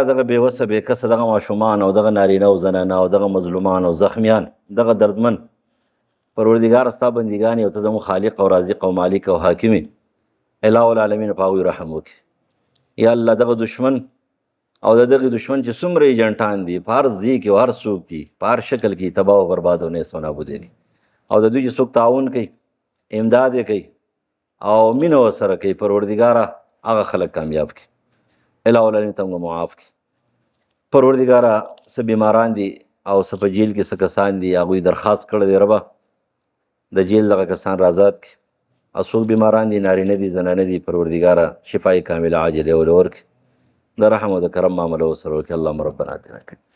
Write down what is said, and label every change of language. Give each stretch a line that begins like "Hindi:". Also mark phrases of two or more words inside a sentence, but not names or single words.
Pashto: دغه بېوسه بېکسه دغه ماشومان او دغه نارینه او زنانه او دغه مظلومان او زخمیان دغه دردمن پروردګاره ستا بندګان یې او ته زموږ خالق او رازق او مالک او حاکم یې
Arabic: اله العالمین
Pashto: په هغوی رحم وکړي
Arabic: یا الله
Pashto: دغه دشمن او د دغه دشمن چې څومره ایجنټان دي په هر ځای کې او هر څوک دي په هر شکل کې تباه او برباد او نیست و نابود یې او د دوی چې څوک تعاون کوي امداد یې کوي او مینه ورسره کوي پروردګاره هغه خلک کامیاب کړي
Arabic: الهو العالمین
Pashto: ته موږ معاف کړي پروردګاره څه بیماران دي او څه په جیل کې څه کسان دي هغوی درخواست کړی دی ربه د جیل دغه کسان را آزاد کړي او څوک بیماران دي نارینه دي زنانه دي پروردګاره شفای کامله عاجله ول ورکړي د رحم او د کرم معامله ورسره وکړي
Arabic: اللهم ربنا اتنا